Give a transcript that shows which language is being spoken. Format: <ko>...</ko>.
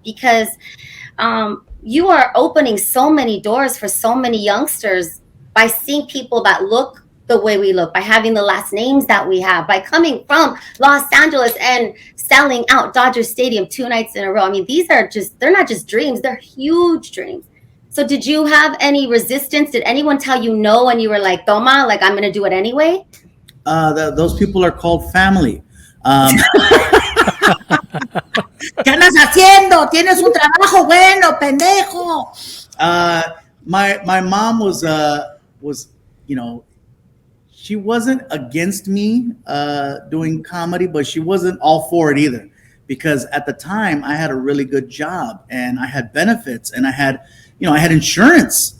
<en>Because you are opening so many doors for so many youngsters by seeing people that look the way we look, by having the last names that we have, by coming from Los Angeles and selling out Dodger Stadium 2 nights in a row. I mean, they're not just dreams, they're huge dreams. So did you have any resistance? Did anyone tell you no and you were like, Toma, like, I'm going to do it anyway? Those people are called family.</en> <es>¿Qué andas haciendo? Tienes un trabajo bueno, pendejo.</es> <en>My mom was she wasn't against me doing comedy, but she wasn't all for it either, because at the time I had a really good job and I had benefits and I had insurance.</en>